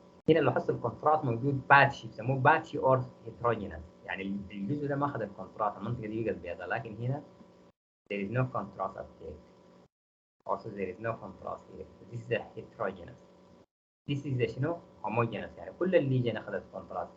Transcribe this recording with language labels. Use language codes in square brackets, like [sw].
[ar] هنا لو حصل الكونتراست موجود باتشي بيسموه باتشي اور هيتروجينس يعني الجزء ده ما اخذ الكونتراست المنطقه دي بقت بيضاء لكن هنا [en] there is no contrast uptake. Also there is no contrast here. This is a heterogeneous. [ar] This is a شنو homogeneous يعني كل الليجن اخذت كونتراست.